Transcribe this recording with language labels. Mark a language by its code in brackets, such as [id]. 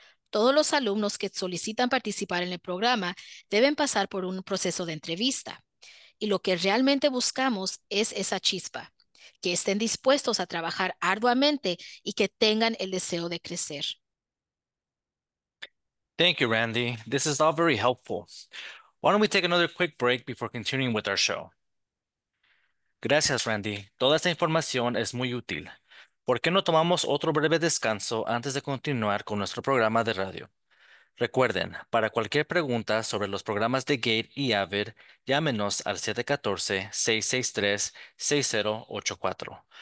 [es] Todos los alumnos que solicitan participar en el programa deben pasar por un proceso de entrevista. Y lo que realmente buscamos es esa chispa, que estén dispuestos a trabajar arduamente y que tengan el deseo de crecer. [en] Thank you, Randy. This is all very helpful. Why don't we take another quick break before continuing with our show? [es] Gracias, Randy. Toda esta información es muy útil. ¿Por qué no tomamos otro breve descanso antes de continuar con nuestro programa de radio? Recuerden, para cualquier pregunta sobre los programas de GATE y AVID, llámenos al 714-663-6084.